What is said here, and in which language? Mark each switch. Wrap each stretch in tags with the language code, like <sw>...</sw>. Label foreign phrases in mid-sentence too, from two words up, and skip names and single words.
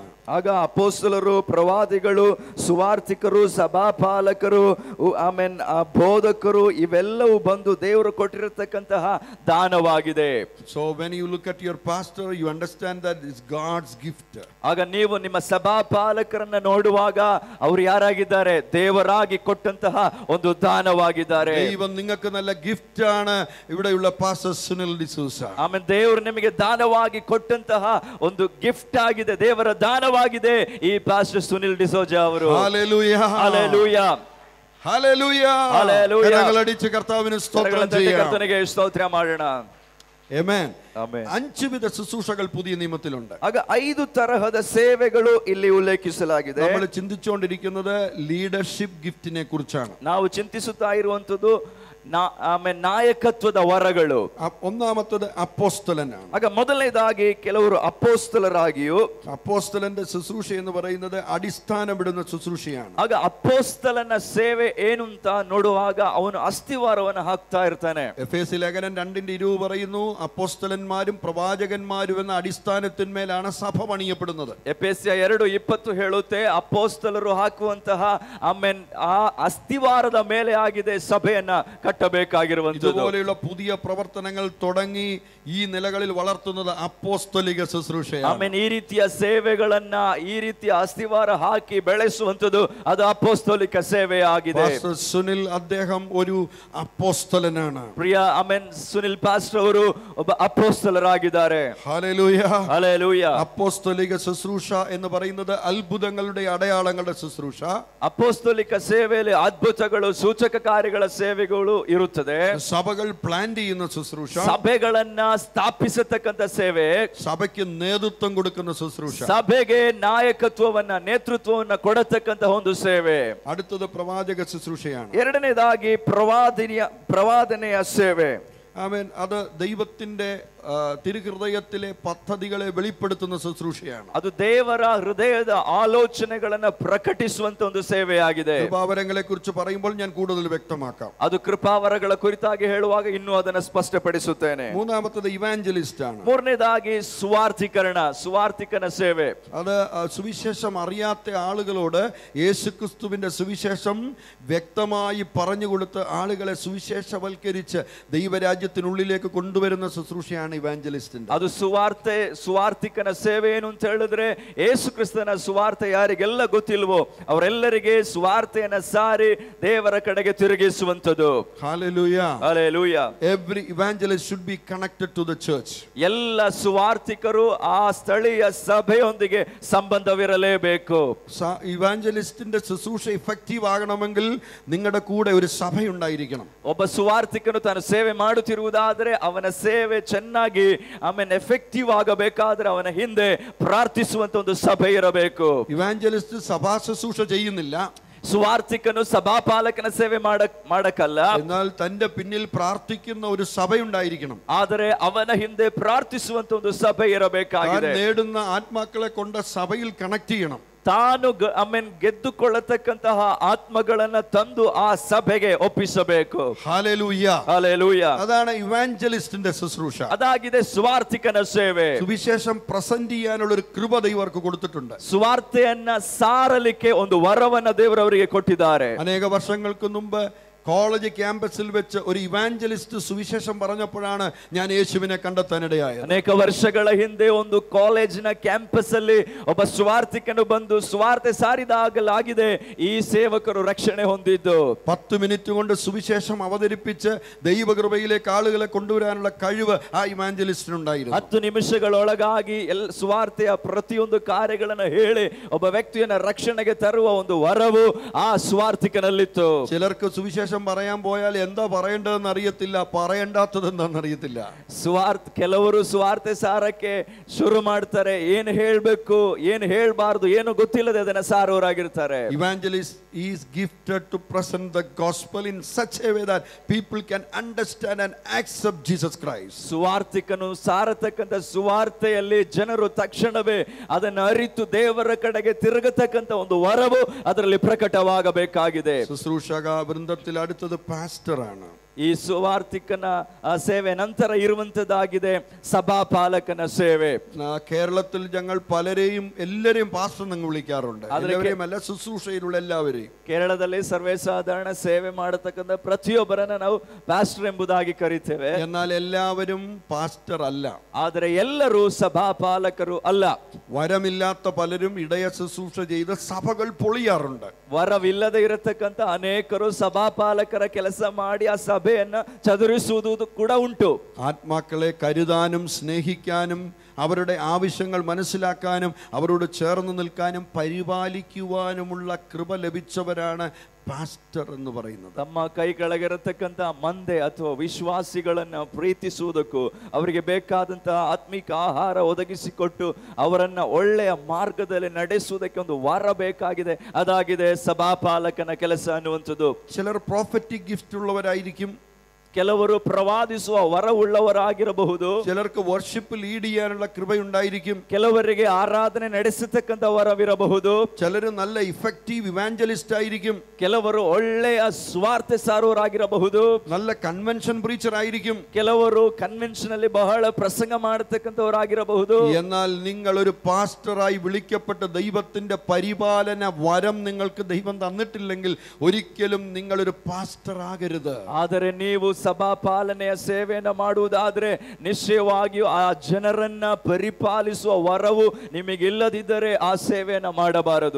<kn>ಆಗ ಅಪೊಸ್ತಲರು, ಪ್ರವಾದಿಗಳು, ಸುವಾರ್ತಿಕರು, ಸಭಾಪಾಲಕರು, ಬೋಧಕರು ಇವೆಲ್ಲವೂ ಬಂದು ದೇವರು ಕೊಟ್ಟಿರತಕ್ಕಂತಹ ದಾನವಾಗಿದೆ.</kn> <en>So when you look at your pastor, you understand that it's God's gift.</en> <kn>ಆಗ ನೀವು ನಿಮ್ಮ ಸಭಾಪಾಲಕರನ್ನ ನೋಡುವಾಗ ಅವರು ಯಾರಾಗಿದ್ದಾರೆ? ದೇವರಾಗಿ ಕೊಟ್ಟಂತಹ ಒಂದು ದಾನವಾಗಿದ್ದಾರೆ.</kn> <ml>ദൈവം നിങ്ങൾക്ക് നല്ല ഗിഫ്റ്റ് ആണ് ഇവിടെയുള്ള പാസ്റ്റർ സുനിൽ ഡിസൂസ.</ml> <kn>ದೇವರು ನಿಮಗೆ ದಾನವಾಗಿ ಕೊಟ್ಟಂತಹ ಒಂದು ಗಿಫ್ಟ್ ಆಗಿದೆ, ದೇವರ ದಾನವಾಗಿದೆ ಈ ಪಾಸ್ಟರ್ ಸುನಿಲ್ ಡಿಸೋಜಾ ಅವರು.</kn> <ml>ഹല്ലേലൂയ, ഹല്ലേലൂയ, ഹല്ലേലൂയ, ഹല്ലേലൂയ. കരങ്ങളടിച്ച് കർത്താവിന് സ്തോത്രം ചെയ്യാം.</ml> <kn>ಕರ್ತನಿಗೆ ಸ್ತೋತ್ರ ಮಾಡೋಣ. ಆಮೆನ್. ಆಮೆನ್.</kn> <ml>5 ವಿಧ ശുശ്രൂഷകൾ പുതിയ നിയമത്തിലുണ്ട്.</ml> <kn>ಆಗ 5 ತರಹದ ಸೇವೆಗಳು ಇಲ್ಲಿ ಉಲ್ಲೇಖಿಸಲಾಗಿದೆ.</kn> <ml>നമ്മൾ ചിന്തിച്ചുകൊണ്ടിരിക്കുന്നത്</ml> <en>leadership gift</en> <ml>കുറിച്ചാണ്.</ml> <kn>ನಾವು ಚಿಂತಿಸುತ್ತಾ ಇರುವಂತದ್ದು ನಾಯಕತ್ವದ ವರಗಳು.</kn> <ml>ഒന്നാമത്തത് അപ്പോസ്തലനാണ്.</ml> <kn>ಆಗ ಮೊದಲನೇದಾಗಿ ಕೆಲವರು ಅಪೋಸ್ತಲರಾಗಿಯೂ,</kn> <ml>അപ്പോസ്തലന്റെ ശുശ്രൂഷ എന്ന് പറയുന്നത് അടിസ്ഥാനമിടുന്ന ശുശ്രൂഷയാണ്.</ml> <kn>ಆಗ ಅಪೋಸ್ತಲನ ಸೇವೆ ಏನು ಅಂತ ನೋಡುವಾಗ ಅವನು ಅಸ್ಥಿವಾರವನ್ನು ಹಾಕ್ತಾ ಇರ್ತಾನೆ.</kn> <ml>എഫേസ്യ ലേഖനം 2:20 പറയുന്നു, അപ്പോസ്തലന്മാരും പ്രവാചകന്മാരും എന്ന അടിസ്ഥാനത്തിന്മേലാണ് സഭ പണിയപ്പെടുന്നത്.</ml> <kn>ಎಫೆಸ್ಯ 2:20 ಹೇಳುತ್ತೆ, ಅಪೋಸ್ತಲರು ಹಾಕುವಂತಹ ಆ ಅಸ್ಥಿವಾರದ ಮೇಲೆ ಆಗಿದೆ ಸಭೆಯನ್ನ ಕಟ್ಟಬೇಕಾಗಿರುವಂತದ್ದು.</kn> <ml>ഇതുപോലെയുള്ള പുതിയ പ്രവർത്തനങ്ങൾ തുടങ്ങി ഈ നിലകളിൽ വളർത്തുന്നത് അപ്പോസ്തലിക ശുശ്രൂഷയാണ്.</ml> <kn>ಆಮೆನ್. ಈ ರೀತಿಯ ಸೇವೆಗಳನ್ನ, ಈ ರೀತಿಯ ಅಸ್ತಿವಾರ ಹಾಕಿ ಬೆಳೆಸುವಂತದ್ದು ಅದು ಅಪೊಸ್ತಲಿಕ ಸೇವೆ ಆಗಿದೆ.</kn> <ml>പാസ്റ്റർ സുനിൽ അദ്ദേഹം ഒരു അപ്പോസ്തലനാണ്.</ml> <kn>ಪ್ರಿಯ ಆಮೆನ್, ಸುನಿಲ್ ಪಾಸ್ಟರ್ ಅವರು ಒಬ್ಬ ಅಪೊಸ್ತಲರಾಗಿದ್ದಾರೆ.</kn> <ml>ഹല്ലേലൂയ,</ml> <kn>ಹಲ್ಲೆಲೂಯ.</kn> <ml>അപ്പോസ്തലിക ശുശ്രൂഷ എന്ന് പറയുന്നത് അത്ഭുതങ്ങളുടെ അടയാളങ്ങളുടെ ശുശ്രൂഷ.</ml> <kn>ಅಪೊಸ್ತಲಿಕ ಸೇವೆಯಲ್ಲಿ ಅದ್ಭುತಗಳು, ಸೂಚಕ ಕಾರ್ಯಗಳ ಸೇವೆಗಳು ಇರುತ್ತದೆ.</kn> <ml>സഭകൾ പ്ലാൻ ചെയ്യുന്ന ശുശ്രൂഷ,</ml> <kn>ಸಭೆಗಳನ್ನ ಸ್ಥಾಪಿಸತಕ್ಕಂತ ಸೇವೆ,</kn> <ml>സഭയ്ക്ക് നേതൃത്വം കൊടുക്കുന്ന ശുശ്രൂഷ,</ml> <kn>ಸಭೆಗೆ ನಾಯಕತ್ವವನ್ನ, ನೇತೃತ್ವವನ್ನ ಕೊಡತಕ್ಕಂತ ಒಂದು ಸೇವೆ.</kn> <ml>അടുത്തത് പ്രവാചക ശുശ്രൂഷയാണ്.</ml> <kn>ಎರಡನೇದಾಗಿ ಪ್ರವಾದನೆಯ ಸೇವೆ.</kn> <ml>ആമേൻ. അത് ദൈവത്തിന്റെ തിരുഹൃദയത്തിലെ പദ്ധതികളെ വെളിപ്പെടുത്തുന്ന ശുശ്രൂഷയാണ്.</ml> <kn>ಅದು ದೇವರ ಹೃದಯದ ಆಲೋಚನೆಗಳನ್ನ ಪ್ರಕಟಿಸುವಂತ ಒಂದು ಸೇವೆಯಾಗಿದೆ.</kn> <ml>കൃപാവരങ്ങളെ കുറിച്ച് പറയുമ്പോൾ ഞാൻ കൂടുതൽ വ്യക്തമാക്കാം.</ml> <kn>ಅದು ಕೃಪಾವರಗಳ ಕುರಿತಾಗಿ ಹೇಳುವಾಗ ಇನ್ನೂ ಅದನ್ನು ಸ್ಪಷ್ಟಪಡಿಸುತ್ತೇನೆ.</kn> <ml>മൂന്നാമത്തത് ഇവാഞ്ചലിസ്റ്റ് ആണ്.</ml> <kn>ಮೂರನೇದಾಗಿ ಸುವಾರ್ತಿಕನ ಸೇವೆ.</kn> <ml>അത് സുവിശേഷം അറിയാത്ത ആളുകളോട് യേശുക്രിസ്തുവിന്റെ സുവിശേഷം വ്യക്തമായി പറഞ്ഞുകൊടുത്ത് ആളുകളെ സുവിശേഷവൽക്കരിച്ച് ദൈവരാജ്യത്തിനുള്ളിലേക്ക് കൊണ്ടുവരുന്ന ശുശ്രൂഷയാണ് ಇವಾಂಜಲಿಸ್ಟ್.</ml> <kn>ಅದು ಸುವಾರ್ತಿಕನ ಸೇವೆ ಏನು ಅಂತ ಹೇಳಿದ್ರೆ, ಯೇಸು ಕ್ರಿಸ್ತನ ಸುವಾರ್ತೆ ಯಾರಿಗೆಲ್ಲ ಗೊತ್ತಿಲ್ವೋ ಅವರೆಲ್ಲರಿಗೆ ಸುವಾರ್ತೆಯನ್ನ ಸಾರಿ ದೇವರ ಕಡೆಗೆ ತಿರುಗಿಸುವಂತದ್ದು.</kn> <en>Hallelujah. Hallelujah. Every evangelist should be connected to the church.</en> <kn>ಎಲ್ಲ ಸುವಾರ್ತಿಕರು ಆ ಸ್ಥಳೀಯ ಸಭೆಯೊಂದಿಗೆ ಸಂಬಂಧವಿರಲೇಬೇಕು.</kn> <ml>ഇവാഞ്ചലിസ്റ്റിന്റെ ശുശ്രൂഷ ഇഫക്റ്റീവ് ആകണമെങ്കിൽ നിങ്ങളുടെ കൂടെ ഒരു സഭയുണ്ടായിരിക്കണം.</ml> <kn>ಒಬ್ಬ ಸುವಾರ್ತಿಕನು ತಾನು ಸೇವೆ ಮಾಡುತ್ತಿರುವುದಾದರೆ ಅವನ ಸೇವೆ ಚೆನ್ನಾಗಿ ಆಮೇಲೆ ಎಫೆಕ್ಟಿವ್ ಆಗಬೇಕಾದ್ರೆ ಅವನ ಹಿಂದೆ ಪ್ರಾರ್ಥಿಸುವಂತ ಒಂದು ಸಭೆ ಇರಬೇಕು.</kn> <ml>ഇവാഞ്ചലിസ്റ്റ് സഭാ ശുശ്രൂഷ ചെയ്യുന്നില്ല,</ml> <kn>ಸುವಾರ್ತಿಕನು ಸಭಾಪಾಲಕನ ಸೇವೆ ಮಾಡಕಲ್ಲ,</kn> <ml>എന്നാൽ തന്റെ പിന്നിൽ പ്രാർത്ഥിക്കുന്ന ഒരു സഭയുണ്ടായിരിക്കണം.</ml> <kn>ಆದರೆ ಅವನ ಹಿಂದೆ ಪ್ರಾರ್ಥಿಸುವಂತ ಒಂದು ಸಭೆ ಇರಬೇಕಾಗಿದೆ.</kn> <ml>നേടുന്ന ആത്മാക്കളെ കൊണ്ട് സഭയിൽ കണക്ട് ചെയ്യണം.</ml> <kn>ತಾನು ಗೆದ್ದುಕೊಳ್ಳತಕ್ಕಂತಹ ಆತ್ಮಗಳನ್ನ ತಂದು ಆ ಸಭೆಗೆ ಒಪ್ಪಿಸಬೇಕು.</kn> <ml>ഹല്ലേലൂയ,</ml> <kn>ಹಲ್ಲೆಲೂಯ.</kn> <ml>അതാണ് ഇവാഞ്ചലിസ്റ്റിന്റെ ശുശ്രൂഷ.</ml> <kn>ಅದಾಗಿದೆ ಸುವಾರ್ತಿಕನ ಸೇವೆ.</kn> <ml>സുവിശേഷം പ്രസന്റ് ചെയ്യാനുള്ള ഒരു കൃപ ദൈവം അവർക്ക് കൊടുത്തിട്ടുണ്ട്.</ml> <kn>ಸುವಾರ್ತೆಯನ್ನ ಸಾರಲಿಕ್ಕೆ ಒಂದು ವರವನ್ನ ದೇವರವರಿಗೆ ಕೊಟ್ಟಿದ್ದಾರೆ.</kn> <ml>അനേക വർഷങ്ങൾക്ക് മുമ്പ്</ml> <en>college campus</en> <ml>വെച്ച് ഒരു ഇവാഞ്ചലിസ്റ്റ് സുവിശേഷം പറഞ്ഞപ്പോഴാണ് ഞാൻ യേശുവിനെ കണ്ടെത്താനിടയായത്.</ml> <kn>ಅನೇಕ ವರ್ಷಗಳ ಹಿಂದೆ ಒಂದು</kn> <en>college campus</en> <kn>ಅಲ್ಲಿ ಒಬ್ಬ ಸುವಾರ್ತಿಕನು ಬಂದು ಸುವಾರ್ತೆ ಸಾರಿದಾಗಲಾಗಿದೆ ಈ ಸೇವಕರು ರಕ್ಷಣೆ ಹೊಂದಿದ್ದು.</kn> <ml>10 മിനിറ്റ് കൊണ്ട് സുവിശേഷം അവതരിപ്പിച്ച് ദൈവകൃപയിലേക്ക് ആളുകളെ കൊണ്ടുവരാനുള്ള കഴിവ് ആ ഇവാഞ്ചലിസ്റ്റിനുണ്ടായിരുന്നു.</ml> <kn>10 ನಿಮಿಷಗಳೊಳಗಾಗಿ ಸುವಾರ್ತೆಯ ಪ್ರತಿಯೊಂದು ಕಾರ್ಯಗಳನ್ನು ಹೇಳಿ ಒಬ್ಬ ವ್ಯಕ್ತಿಯನ್ನ ರಕ್ಷಣೆಗೆ ತರುವ ಒಂದು ವರವು ಆ ಸುವಾರ್ತಿಕನಲ್ಲಿತ್ತು.</kn> <ml>ചിലർക്ക് സുവിശേഷം പറയാൻ പോയാൽ എന്താ പറയേണ്ടതെന്ന് അറിയത്തില്ല, പറയേണ്ടാത്തത് എന്താണെന്ന് അറിയത്തില്ല.</ml> <kn>ಕೆಲವರು ಸುವಾರ್ತೆ ಸಾರಕ್ಕೆ ಶುರು ಮಾಡ್ತಾರೆ, ಏನು ಹೇಳಬೇಕು ಏನು ಹೇಳಬಾರದು ಏನು ಗೊತ್ತಿಲ್ಲದೆ ಅದನ್ನ ಸಾರೋರಾಗಿರ್ತಾರೆ.</kn> <en>Evangelist is gifted to present the gospel in such a way that people can understand and accept Jesus Christ.</en> <kn>ಸುವಾರ್ತಿಕನು ಸಾರತಕ್ಕಂತ ಸುವಾರ್ತೆಯಲ್ಲಿ ಜನರು ತಕ್ಷಣವೇ ಅದನ್ನು ಅರಿತು ದೇವರ ಕಡೆಗೆ ತಿರುಗತಕ್ಕಂತ ಒಂದು ವರವು ಅದರಲ್ಲಿ ಪ್ರಕಟವಾಗಬೇಕಾಗಿದೆ.</kn> <ml>ശുശ്രൂഷക വൃന്ദത്തിൽ അടുത്തത് പാസ്റ്ററാണ്.</ml> <kn>ಈ ಸುವಾರ್ತಿಕನ ಸೇವೆ ನಂತರ ಇರುವಂತದ್ದಾಗಿದೆ ಸಭಾಪಾಲಕನ ಸೇವೆ.</kn> <ml>കേരളത്തിൽ ഞങ്ങൾ പലരെയും എല്ലാരെയും പാസ്റ്റർ എന്ന് വിളിക്കാറുണ്ട്. എല്ലാവരെയും അല്ല, ശുശ്രൂഷയിലുള്ള എല്ലാവരെയും.</ml> <kn>ಕೇರಳದಲ್ಲಿ ಸರ್ವೇ ಸಾಧಾರಣ ಸೇವೆ ಮಾಡತಕ್ಕಂತ ಪ್ರತಿಯೊಬ್ಬರನ್ನ ನಾವು ಪಾಸ್ಟರ್ ಎಂಬುದಾಗಿ ಕರೀತೇವೆ.</kn> <ml>എന്നാൽ എല്ലാവരും പാസ്റ്റർ അല്ല.</ml> <kn>ಆದರೆ ಎಲ್ಲರೂ ಸಭಾಪಾಲಕರು ಅಲ್ಲ.</kn> <ml>വരമില്ലാത്ത പലരും ഇടയ ശുശ്രൂഷ ചെയ്ത് സഭകൾ പൊളിയാറുണ്ട്.</ml> <kn>ವರವಿಲ್ಲದೆ ಇರತಕ್ಕಂತ ಅನೇಕರು ಸಭಾಪಾಲಕರ ಕೆಲಸ ಮಾಡಿ ಆ ಸಭೆಯನ್ನ ಚದುರಿಸುವುದು ಕೂಡ ಉಂಟು.</kn> <ml>ആത്മാക്കളെ കരുതാനും സ്നേഹിക്കാനും അവരുടെ ആവശ്യങ്ങൾ മനസ്സിലാക്കാനും അവരോട് ചേർന്ന് നിൽക്കാനും പരിപാലിക്കുവാനുമുള്ള കൃപ ലഭിച്ചവരാണ് പാസ്റ്റർ എന്ന് പറയുന്നത്.</ml> <kn>ತಮ್ಮ ಕೈ ಕೆಳಗಿರತಕ್ಕಂತ ಮಂದೆ ಅಥವಾ ವಿಶ್ವಾಸಿಗಳನ್ನ ಪ್ರೀತಿಸುವುದಕ್ಕೂ ಅವರಿಗೆ ಬೇಕಾದಂತಹ ಆತ್ಮಿಕ ಆಹಾರ ಒದಗಿಸಿಕೊಟ್ಟು ಅವರನ್ನ ಒಳ್ಳೆಯ ಮಾರ್ಗದಲ್ಲಿ ನಡೆಸುವುದಕ್ಕೆ ಒಂದು ವರ ಬೇಕಾಗಿದೆ. ಅದಾಗಿದೆ ಸಭಾಪಾಲಕನ ಕೆಲಸ ಅನ್ನುವಂಥದ್ದು.</kn> <ml>ചിലർ</ml> <en>prophetic gift</en> <ml>ഉള്ളവരായിരിക്കും,</ml> <kn>ಕೆಲವರು ಪ್ರವಾದಿಸುವ ವರವುಳ್ಳವರಾಗಿರಬಹುದು.</kn> <ml>ചിലർക്ക്</ml> <en>worship lead</en> <ml>ചെയ്യാനുള്ള കൃപയുണ്ടായിരിക്കും.</ml> <kn>ಕೆಲವರಿಗೆ ಆರಾಧನೆ ನಡೆಸತಕ್ಕಂತ ವರವಿರಬಹುದು.</kn> <ml>ചിലರು നല്ല</ml> <en>effective evangelist</en> <ml>ആയിരിക്കും.</ml> <kn>ಕೆಲವರು ಒಳ್ಳೆಯ ಸ್ವಾರ್ಥ ಸಾರುವರಾಗಿರಬಹುದು.</kn> <ml>നല്ല</ml> <en>convention preacher</en> <ml>ആയിരിക്കും.</ml> <kn>ಕೆಲವರು ಕನ್ವೆನ್ಷನ್ ಅಲ್ಲಿ ಬಹಳ ಪ್ರಸಂಗ ಮಾಡತಕ್ಕಂತವರಾಗಿರಬಹುದು.</kn> <ml>എന്നാൽ നിങ്ങൾ ഒരു പാസ്റ്ററായി വിളിക്കപ്പെട്ട ദൈവത്തിന്റെ പരിപാലന വരം നിങ്ങൾക്ക് ദൈവം തന്നിട്ടില്ലെങ്കിൽ ഒരിക്കലും നിങ്ങൾ ഒരു പാസ്റ്റർ ആകരുത്.</ml> <kn>ಆದರೆ ನೀವು ಸಭಾ ಪಾಲನೆಯ ಸೇವೆಯನ್ನು ಮಾಡುವುದಾದ್ರೆ ನಿಶ್ಚಯವಾಗಿಯೂ ಆ ಜನರನ್ನ ಪರಿಪಾಲಿಸುವ ವರವು ನಿಮಗಿಲ್ಲದಿದ್ದರೆ ಆ ಸೇವೆಯನ್ನು ಮಾಡಬಾರದು.</kn>